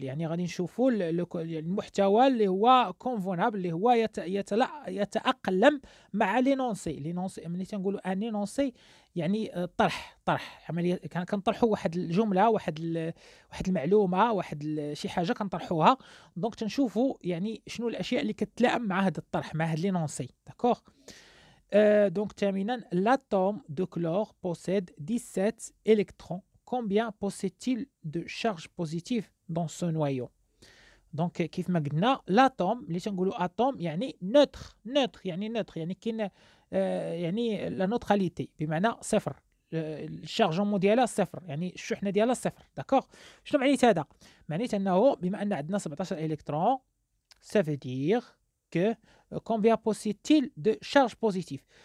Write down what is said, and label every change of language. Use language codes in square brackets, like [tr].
[ar] يعني غادي نشوفوا المحتوى اللي هو convenable، اللي هو يتأقلم مع لينونسي. ملي تنقولوا ان لينونسي يعني طرح عمليه، كنطرحوا واحد الجمله، واحد المعلومه، شي حاجه كنطرحوها. دونك تنشوفوا يعني شنو الاشياء اللي كتلائم مع هذا الطرح، مع هذا لينونسي. [fr] داكوغ، donc terminant, l'atome de chlore possède 17 électrons. Combien possède-t-il de charge positive dans ce noyau? [ar] Donc كيف ما قلنا l'atome اللي تنقولوا atome يعني يعني كاين يعني لا نوتراليتي، بمعنى صفر، الشارجمون ديالها صفر، يعني الشحنه ديالها صفر. داكوغ، شنو معنيت هذا؟ معنيت انه بما ان عندنا 17 الكترون، [fr] ça veut dire que combien possède-t-il de charge positive.